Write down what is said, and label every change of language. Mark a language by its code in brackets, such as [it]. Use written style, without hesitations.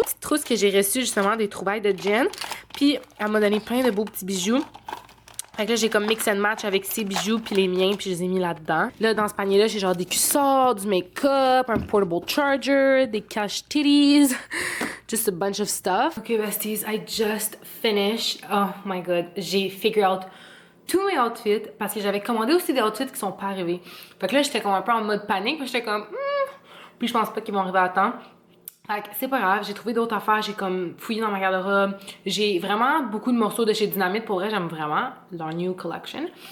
[fr] Petite trousse que j'ai reçue justement des trouvailles de Jen. Puis elle m'a donné plein de beaux petits bijoux. Fait que là, j'ai comme mix and match avec ses bijoux puis les miens puis je les ai mis là-dedans. Là, dans ce panier-là, j'ai genre des cuissards, du make-up, un portable charger, des cash titties, [en] just a bunch of stuff. Ok, besties, I just finished. Oh my god, [fr] j'ai figured out tous mes outfits parce que j'avais commandé aussi des outfits qui sont pas arrivés. Fait que là, j'étais comme un peu en mode panique, puis j'étais comme puis je pense pas qu'ils vont arriver à temps. Fait que c'est pas grave, j'ai trouvé d'autres affaires, j'ai comme fouillé dans ma garde-robe. J'ai vraiment beaucoup de morceaux de chez Dynamite, pour vrai, j'aime vraiment leur [en] new collection.